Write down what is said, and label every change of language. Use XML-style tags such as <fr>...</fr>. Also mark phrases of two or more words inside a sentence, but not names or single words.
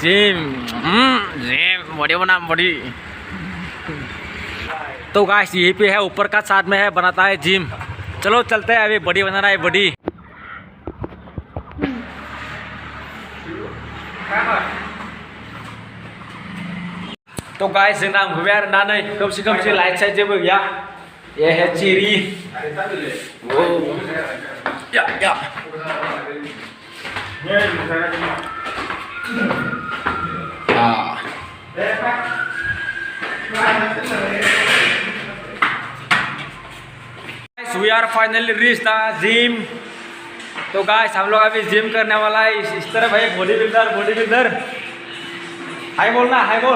<hi>जिम बॉडी बना बॉडी. तो गाइस यही पे है, ऊपर का साथ में है, बनाता है जिम. चलो चलते हैं, अभी बॉडी बना रहा है बॉडी. तो गाइस</hi> <brx>जोंना मोनफैबाय आरो ना, नै खोमसि लाइट साइट जेबो गैया.</brx> <hi>ये है चिरी. वो या</hi> <en>We are finally reached the gym.</en> <hi>तो गाइस हम लोग अभी जिम करने वाला है. इस तरफ है</hi> <en>body builder.</en> <hi>हाय बोलना, हाय बोल.</hi>